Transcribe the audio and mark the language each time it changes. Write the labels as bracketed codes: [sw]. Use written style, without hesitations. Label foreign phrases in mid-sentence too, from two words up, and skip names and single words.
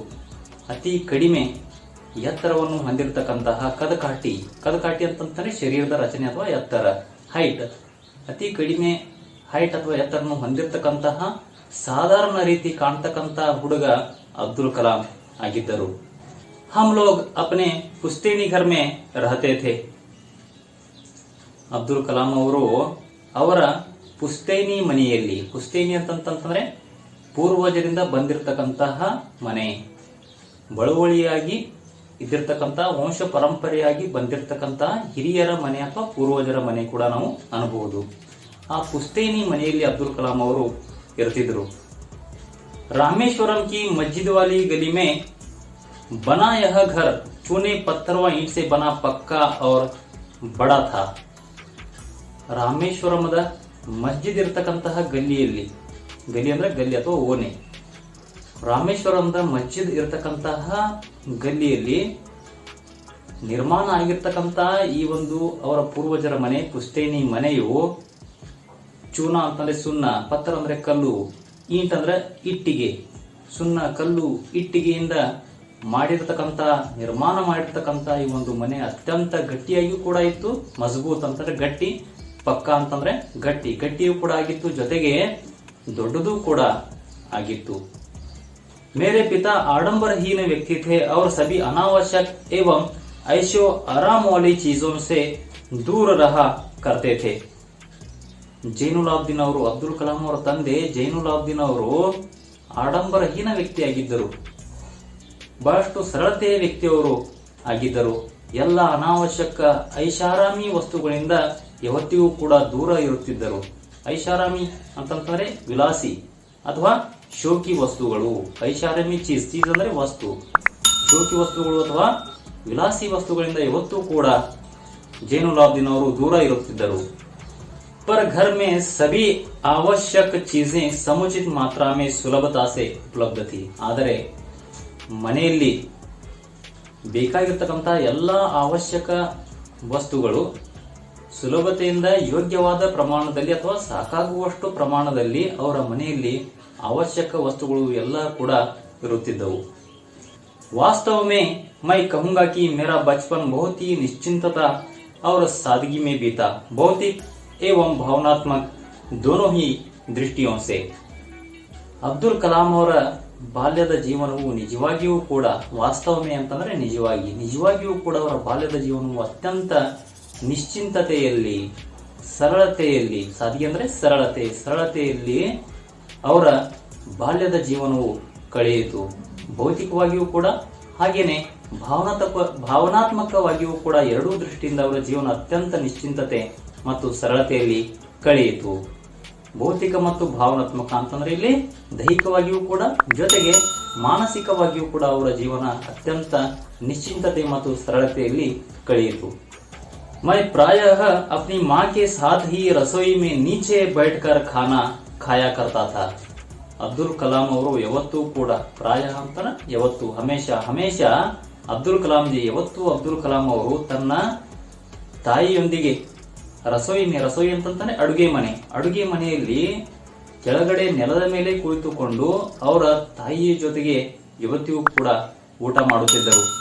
[kn] ಅತಿ ಕಡಿಮೆ ಎತ್ತರವನ್ನು ಹೊಂದಿರತಕ್ಕಂತಹ ಕದಕಾಟಿ ಅಂತಂದ್ರೆ ಶರೀರದ ರಚನೆ ಅಥವಾ ಎತ್ತರ, ಹೈಟ್. ಅತಿ ಕಡಿಮೆ ಹೈಟ್ ಅಥವಾ ಎತ್ತರನ್ನು ಹೊಂದಿರತಕ್ಕಂತಹ ಸಾಧಾರಣ ರೀತಿ ಕಾಣ್ತಕ್ಕಂತಹ ಹುಡುಗ ಅಬ್ದುಲ್ ಕಲಾಂ ಆಗಿದ್ದರು. [hi] हम लोग अपने पुश्तैनी घर में रहते थे. [kn] ಅಬ್ದುಲ್ ಕಲಾಂ ಅವರು ಅವರ ಪುಸ್ತೈನಿ ಮನೆಯಲ್ಲಿ, ಪುಸ್ತೈನಿ ಅಂತಂತಂದ್ರೆ ಪೂರ್ವಜರಿಂದ ಬಂದಿರತಕ್ಕಂತಹ ಮನೆ, ಬಳುವಳಿಯಾಗಿ ಇದ್ದಿರ್ತಕ್ಕಂತಹ ವಂಶ ಪರಂಪರೆಯಾಗಿ ಬಂದಿರತಕ್ಕಂತಹ ಹಿರಿಯರ ಮನೆ ಅಥವಾ ಪೂರ್ವಜರ ಮನೆ ಕೂಡ ನಾವು ಅನ್ಬಹುದು. ಆ ಪುಸ್ತೈನಿ ಮನೆಯಲ್ಲಿ ಅಬ್ದುಲ್ ಕಲಾಂ ಅವರು ಇರ್ತಿದ್ರು. [hi] रामेश्वरम की मस्जिद वाली गली में बना यह घर चूने पत्थर व ईंट से बना पक्का और बड़ा था. [kn] ರಾಮೇಶ್ವರಮದ ಮಸ್ಜಿದ್ ಇರತಕ್ಕಂತಹ ಗಲ್ಲಿಯಲ್ಲಿ, ಗಲಿ ಅಂದ್ರೆ ಗಲ್ಲಿ ಅಥವಾ ಓನೆ, ರಾಮೇಶ್ವರಮದ ಮಸ್ಜಿದ್ ಇರತಕ್ಕಂತಹ ಗಲ್ಲಿಯಲ್ಲಿ ನಿರ್ಮಾಣ ಆಗಿರ್ತಕ್ಕಂತಹ ಈ ಒಂದು ಅವರ ಪೂರ್ವಜರ ಮನೆ, ಪುಸ್ತೈನಿ ಮನೆಯು ಚೂನ ಅಂತಂದ್ರೆ ಸುಣ್ಣ, ಪತ್ತರ ಅಂದ್ರೆ ಕಲ್ಲು, ಈಂಟ್ ಅಂದ್ರೆ ಇಟ್ಟಿಗೆ, ಸುಣ್ಣ, ಕಲ್ಲು, ಇಟ್ಟಿಗೆಯಿಂದ ಮಾಡಿರ್ತಕ್ಕಂತ, ನಿರ್ಮಾಣ ಮಾಡಿರ್ತಕ್ಕಂತ ಈ ಒಂದು ಮನೆ ಅತ್ಯಂತ ಗಟ್ಟಿಯಾಗಿಯೂ ಕೂಡ ಇತ್ತು. ಮಜಬೂತ್ ಅಂತಂದ್ರೆ ಗಟ್ಟಿ, ಪಕ್ಕ ಅಂತಂದ್ರೆ ಗಟ್ಟಿಯೂ ಕೂಡ ಆಗಿತ್ತು, ಜೊತೆಗೆ ದೊಡ್ಡದು ಕೂಡ ಆಗಿತ್ತು. [hi] मेरे पिता आडंबरहीन व्यक्ति थे और सभी अनावश्यक एवं ऐशो आराम वाली चीजों से दूर रहा करते थे. [kn] ಜೈನುಲಾಬ್ದೀನ್ ಅವರು, ಅಬ್ದುಲ್ ಕಲಾಂ ಅವರ ತಂದೆ ಜೈನುಲಾಬ್ದೀನ್ ಅವರು ಆಡಂಬರಹೀನ ವ್ಯಕ್ತಿಯಾಗಿದ್ದರು, ಬಹಳಷ್ಟು ಸರಳತೆಯ ವ್ಯಕ್ತಿಯವರು ಆಗಿದ್ದರು. ಎಲ್ಲ ಅನಾವಶ್ಯಕ ಐಷಾರಾಮಿ ವಸ್ತುಗಳಿಂದ ಯಾವತ್ತಿಗೂ ಕೂಡ ದೂರ ಇರುತ್ತಿದ್ದರು. ಐಷಾರಾಮಿ ಅಂತಂದ್ರೆ ವಿಲಾಸಿ ಅಥವಾ ಶೋಕಿ ವಸ್ತುಗಳು. ಐಷಾರಾಮಿ ಚೀಸ್ ಅಂದ್ರೆ ವಸ್ತು, ಶೋಕಿ ವಸ್ತುಗಳು ಅಥವಾ ವಿಲಾಸಿ ವಸ್ತುಗಳಿಂದ ಯಾವತ್ತೂ ಕೂಡ ಜೈನುಲಾಬ್ದೀನ್ ಅವರು ದೂರ ಇರುತ್ತಿದ್ದರು. [hi] पर घर में सभी आवश्यक चीजें समुचित मात्रा में सुलभता से उपलब्ध थी. [kn] ಆದರೆ ಮನೆಯಲ್ಲಿ ಬೇಕಾಗಿರ್ತಕ್ಕಂತಹ ಎಲ್ಲ ಅವಶ್ಯಕ ವಸ್ತುಗಳು ಸುಲಭತೆಯಿಂದ ಯೋಗ್ಯವಾದ ಪ್ರಮಾಣದಲ್ಲಿ ಅಥವಾ ಸಾಕಾಗುವಷ್ಟು ಪ್ರಮಾಣದಲ್ಲಿ ಅವರ ಮನೆಯಲ್ಲಿ ಅವಶ್ಯಕ ವಸ್ತುಗಳು ಎಲ್ಲ ಕೂಡ ಇರುತ್ತಿದ್ದವು. [hi] वास्तव में मैं कहूंगा कि मेरा बचपन बहुत ही निश्चिंतता और सादगी में बीता, भौतिक एवं भावनात्मक दोनों ही दृष्टियों से. [kn] ಅಬ್ದುಲ್ ಕಲಾಂ ಅವರ ಬಾಲ್ಯದ ಜೀವನವು ನಿಜವಾಗಿಯೂ ಕೂಡ, ವಾಸ್ತವಮೇ ಅಂತಂದ್ರೆ ನಿಜವಾಗಿಯೂ ಕೂಡ ಅವರ ಬಾಲ್ಯದ ಜೀವನವು ಅತ್ಯಂತ ನಿಶ್ಚಿಂತತೆಯಲ್ಲಿ, ಸರಳತೆಯಲ್ಲಿ, ಸಾಧಿಗೆ ಅಂದ್ರೆ ಸರಳತೆಯಲ್ಲಿ ಅವರ ಬಾಲ್ಯದ ಜೀವನವು ಕಳೆಯಿತು. ಭೌತಿಕವಾಗಿಯೂ ಕೂಡ ಹಾಗೇನೆ ಭಾವನಾತ್ಮಕವಾಗಿಯೂ ಕೂಡ ಎರಡೂ ದೃಷ್ಟಿಯಿಂದ ಅವರ ಜೀವನ ಅತ್ಯಂತ ನಿಶ್ಚಿಂತತೆ ಮತ್ತು ಸರಳತೆಯಲ್ಲಿ ಕಳೆಯಿತು. ಭೌತಿಕ ಮತ್ತು ಭಾವನಾತ್ಮಕ ಅಂತಂದ್ರೆ ಇಲ್ಲಿ ದೈಹಿಕವಾಗಿಯೂ ಕೂಡ ಜೊತೆಗೆ ಮಾನಸಿಕವಾಗಿಯೂ ಕೂಡ ಅವರ ಜೀವನ ಅತ್ಯಂತ ನಿಶ್ಚಿಂತತೆ ಮತ್ತು ಸರಳತೆಯಲ್ಲಿ ಕಳೆಯಿತು. [hi] मैं प्रायः अपनी माँ के साथ ही रसोई में नीचे बैठकर खाना खाया करता था. [kn] ಅಬ್ದುಲ್ ಕಲಾಂ ಅವರು ಯಾವತ್ತೂ ಕೂಡ ಪ್ರಾಯಃ ಅಂತಾನೆ ಯಾವತ್ತು ಹಮೇಶ ಅಬ್ದುಲ್ ಕಲಾಂ ಜಿ ಯಾವತ್ತೂ ಅಬ್ದುಲ್ ಕಲಾಂ ಅವರು ತನ್ನ ತಾಯಿಯೊಂದಿಗೆ ರಸೋಯಿ ಅಂತಂತಾನೆ ಅಡುಗೆ ಮನೆಯಲ್ಲಿ ಕೆಳಗಡೆ ನೆಲದ ಮೇಲೆ ಕುಳಿತುಕೊಂಡು ಅವರ ತಾಯಿಯ ಜೊತೆಗೆ ಯಾವತ್ತಿಗೂ ಕೂಡ ಊಟ ಮಾಡುತ್ತಿದ್ದರು.